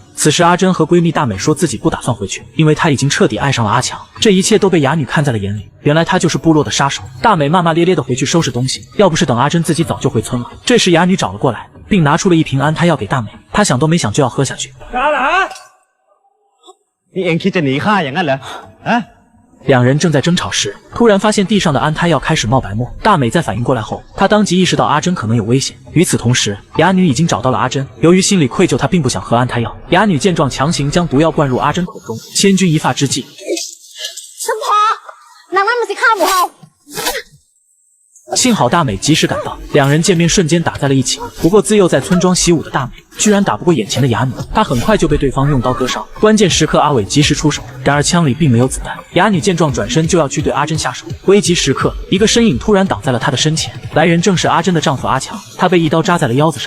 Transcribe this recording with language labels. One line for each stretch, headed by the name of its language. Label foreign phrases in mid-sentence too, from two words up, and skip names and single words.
Chinese: 此时阿珍和闺蜜大美说自己不打算回去，因为她已经彻底爱上了阿强。这一切都被哑女看在了眼里，原来她就是部落的杀手。大美骂骂咧咧的回去收拾东西，要不是等阿珍自己早就回村了。这时哑女找了过来，并拿出了1瓶安胎药给大美，她想都没想就要喝下去。
Thai: นี่เองคิดจะหนีข้าอย่างนั้นเหรอฮะ
Chinese: 2 人正在争吵时，突然发现地上的安胎药开始冒白沫。大美在反应过来后，她当即意识到阿珍可能有危险。与此同时，哑女已经找到了阿珍。由于心里愧疚，她并不想喝安胎药。哑女见状，强行将毒药灌入阿珍口中。千钧一发之际，
Thai: ฉันพอนางนั่นมันสิฆ่าหมูเฮา
Chinese: 幸好大美及时赶到，2人见面瞬间打在了一起。不过自幼在村庄习武的大美， 居然打不过眼前的哑女，他很快就被对方用刀割伤。关键时刻阿伟及时出手，然而枪里并没有子弹。哑女见状转身就要去对阿珍下手，危急时刻，一个身影突然挡在了她的身前，来人正是阿珍的丈夫阿强，他被一刀扎在了腰子上。